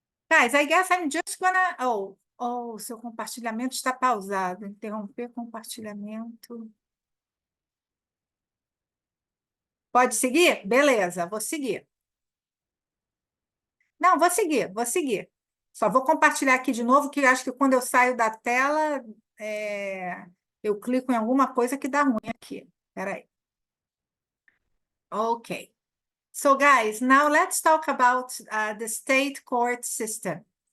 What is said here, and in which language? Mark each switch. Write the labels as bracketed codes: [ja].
[en] Guys, I guess I'm just gonna... [pt] Oh, seu compartilhamento está pausado. Interromper compartilhamento. Pode seguir? Beleza, vou seguir. Não, vou seguir. Só vou compartilhar aqui de novo, que acho que quando eu saio da tela, eu clico em alguma coisa que dá ruim aqui. Espera aí. Ok. [en] So, guys, now let's talk about the state court system.